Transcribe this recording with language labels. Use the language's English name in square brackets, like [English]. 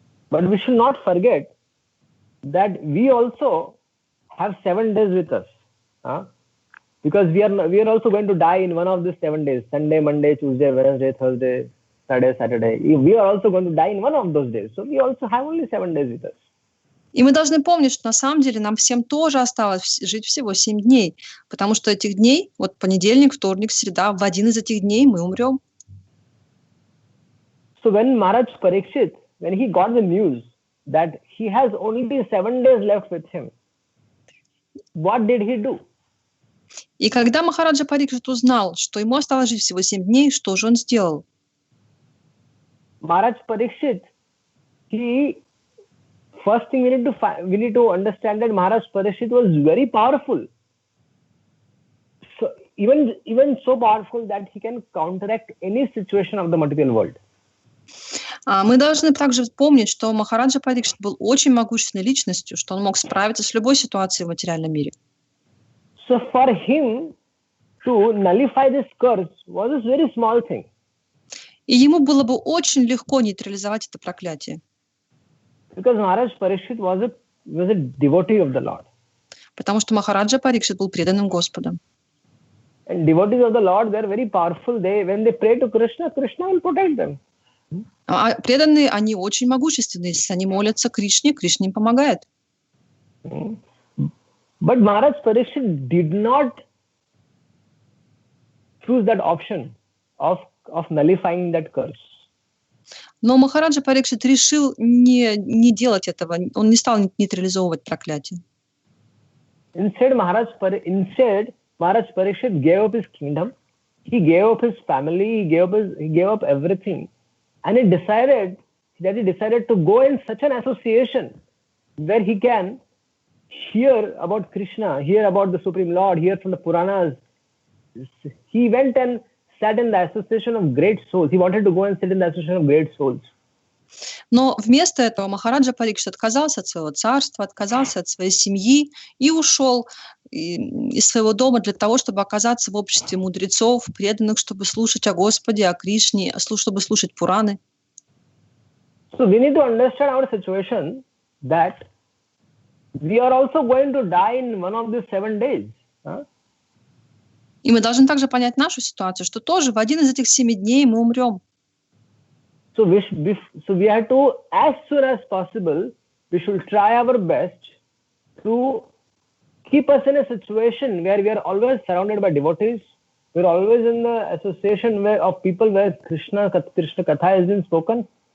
[English] But we should not forget that we also have 7 days with us. Because we are also going to die in one of these 7 days, Sunday, Monday, Tuesday, Wednesday, Thursday. Friday, Saturday. We are also going to die in one of those days. So we also have only 7 days with us. [Russian] И мы должны помнить, что на самом деле нам всем тоже осталось жить всего 7 дней, потому что этих дней, вот понедельник, вторник, среда, в один из этих дней мы умрем. [English] So when Maharaj Parikshit, when he got the news that he has only 7 days left with him, what did he do? [Russian] И когда Махараджа Парикшит узнал, что ему осталось жить всего 7 дней, что же он сделал? [English] Maharaj Parikshit, first thing we need to understand that Maharaj Parikshit was very powerful. So even so powerful that he can counteract any situation of the material world. [Russian] Мы должны также помнить, что Махараджа Парикшит был очень могущественной личностью, что он мог справиться с любой ситуацией в материальном мире. [English] So for him to nullify this curse was a very small thing. [Russian] И ему было бы очень легко нейтрализовать это проклятие. [English] Because Maharaj Parikshit was a devotee of the Lord. [Russian] Потому что Махараджа Парикшит был преданным Господом. [English] And devotees of the Lord, they are very powerful. When they pray to Krishna, Krishna will protect them. [Russian] А преданные, они очень могущественные. Если они молятся Кришне, Кришна им помогает. [English] But Maharaj Parikshit did not choose that option of nullifying that curse. [Russian] Но Махараджа Парикшит решил не делать этого. Он не стал нейтрализовывать проклятие. [English] Instead, Maharaj Parikshit gave up his kingdom. He gave up his family. He gave up everything. And he decided to go in such an association where he can hear about Krishna, hear about the Supreme Lord, hear from the Puranas. He went and sat in the association of great souls. He wanted to go and sit in the association of great souls. [Russian] Но вместо этого Махараджа Парикшит отказался от своего царства, отказался от своей семьи и ушел из своего дома для того, чтобы оказаться в обществе мудрецов, преданных, чтобы слушать о Господе, о Кришне, чтобы слушать Пураны. [English] So we need to understand our situation that we are also going to die in one of these 7 days. [Russian] И мы должны также понять нашу ситуацию, что тоже в один из этих 7 дней мы умрем. [English] So we have to, as soon as possible, we should try our best to keep us in a situation where we are always surrounded by devotees. We are always in the association of people where Krishna Katha has been spoken.